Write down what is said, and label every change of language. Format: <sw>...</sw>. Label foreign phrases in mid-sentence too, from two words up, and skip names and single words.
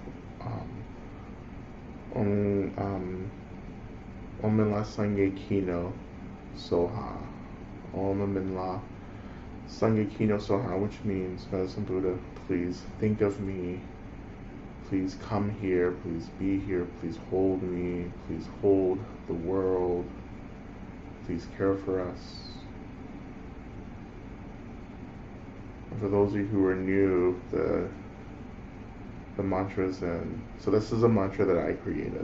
<bo>Om Minla Sangye Kino Soha. Om Minla Sangye Kino Soha,</bo> <en>which means, Medicine Buddha, please think of me. Please come here. Please be here. Please hold me. Please hold the world. Please care for us. For those of you who are new, the mantras, and so this is a mantra that I created.</en>